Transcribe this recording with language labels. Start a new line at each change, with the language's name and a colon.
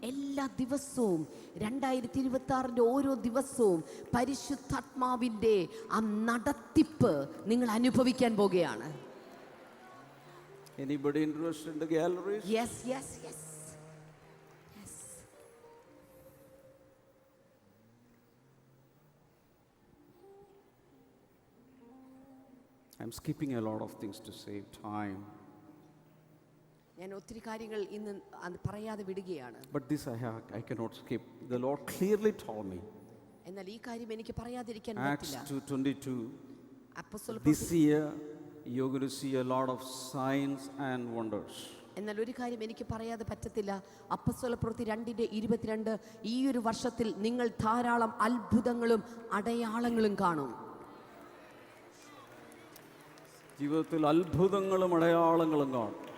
Malayalam: എല്ലാ ദിവസവും 2026 ഓരോ ദിവസവും പരിശുദ്ധാത്മാവിന്റെ ആ നടത്തിപ്പ് നിങ്ങൾ അനുഭവിക്കാൻ പോകുകയാണ്.
English: Anybody interested in the galleries? Yes. I'm skipping a lot of things to save time.
Malayalam: ഞാൻ ഒത്തിരി കാര്യങ്ങൾ ഇന്ന് അത് പറയാതെ വിടുകയാണ്.
English: But this I cannot skip. The Lord clearly told me.
Malayalam: എന്നാൽ ഈ കാര്യം എനിക്ക് പറയാതിരിക്കാൻ
English: Acts
Malayalam: പറ്റില്ല.
English: 2:22.
Malayalam: അപ്പോസ്തല
English: This year you're going to see a lot of signs and wonders.
Malayalam: എന്നാൽ ഒരു കാര്യം എനിക്ക് പറയാതെ പറ്റത്തില്ല. അപ്പോസ്തല പ്രവൃത്തി 2:22 ഈ ഒരു വർഷത്തിൽ നിങ്ങൾ ധാരാളം അത്ഭുതങ്ങളും അടയാളങ്ങളും കാണും. ജീവിതത്തിൽ അത്ഭുതങ്ങളും അടയാളങ്ങളും കാണും.